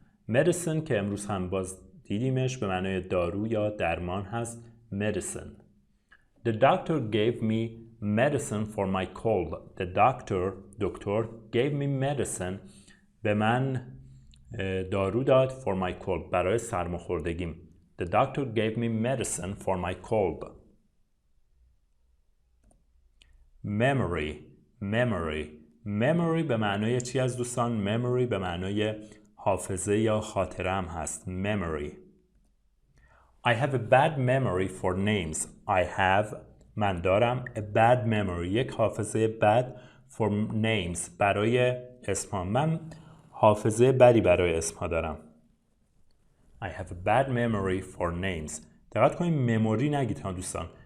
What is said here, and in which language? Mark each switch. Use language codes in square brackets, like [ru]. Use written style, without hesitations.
[fa] medicine که امروز هم باز دیدیمش به معنای دارو یا درمان هست. [en] medicine. The doctor gave me medicine for my cold. The doctor gave me medicine. [fa] به من دارو داد [en] for my cold. [fa] برای سرماخوردگیم. [en] The doctor gave me medicine for my cold. [fa] memory به معنای چی از دوستان؟ memory به معنای حافظه یا خاطره هم هست. [en] memory. I have a bad memory for names. [fa] من دارم [en] a bad memory [fa] یک حافظه بد [en] for names [fa] برای اسمها. من حافظه بدی برای اسمها دارم. [en] I have a bad memory for names. [fa] دقت کنید مموری نگید ها دوستان.